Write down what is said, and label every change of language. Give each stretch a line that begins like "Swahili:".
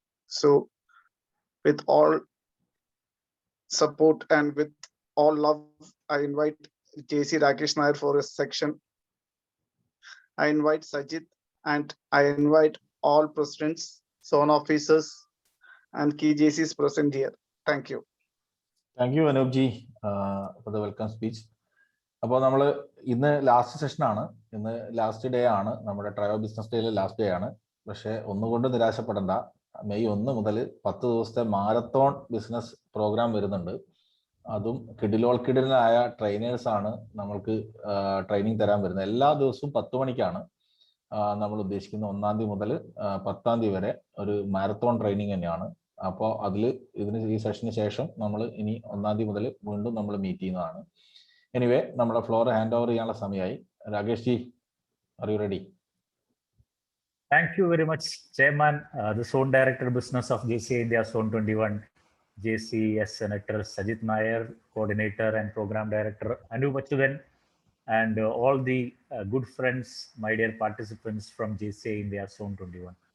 English: So with all support and with all love, I invite JC Rakesh Nair for his section. I invite Sajid and I invite all presidents, zone officers and key JCs present here. Thank you. Thank you Anup ji for the welcome speech.
Malayalam: അപ്പോൾ നമ്മൾ ഇന്ന് last സെഷനാണ്, ഇന്ന് last day ആണ്, നമ്മുടെ trio business ഡേയിലെ last day ആണ്. പക്ഷെ ഒന്നുകൊണ്ട് നിരാശപ്പെടേണ്ട, May 1 മുതൽ 10 ദിവസത്തെ മാരത്തോൺ ബിസിനസ് പ്രോഗ്രാം വരുന്നുണ്ട്. അതും കിടിലോൾക്കിടിലായ ട്രെയിനേഴ്സ് ആണ് നമ്മൾക്ക് ട്രെയിനിങ് തരാൻ വരുന്നത്. എല്ലാ ദിവസവും 10 മണിക്കാണ് നമ്മൾ ഉദ്ദേശിക്കുന്നത്. 1-ാം തീയതി മുതൽ 10-ാം തീയതി വരെ ഒരു മാരത്തോൺ ട്രെയിനിങ് തന്നെയാണ്. അപ്പോൾ ഈ സെഷന് ശേഷം നമ്മൾ ഇനി 1-ാം തീയതി മുതൽ വീണ്ടും നമ്മൾ മീറ്റ് ചെയ്യുന്നതാണ്. എനിവേ, നമ്മുടെ ഫ്ലോർ ഹാൻഡ് ഓവർ ചെയ്യാനുള്ള സമയമായി. Rakesh G,
English: Are you ready? Thank you very much, Chairman, the Zone Director Business of JCI India Zone 21. JCS Senator Sajid Nair, Coordinator and Program Director Anup Achyutan, and all the good friends, my dear participants from JCI India Zone 21.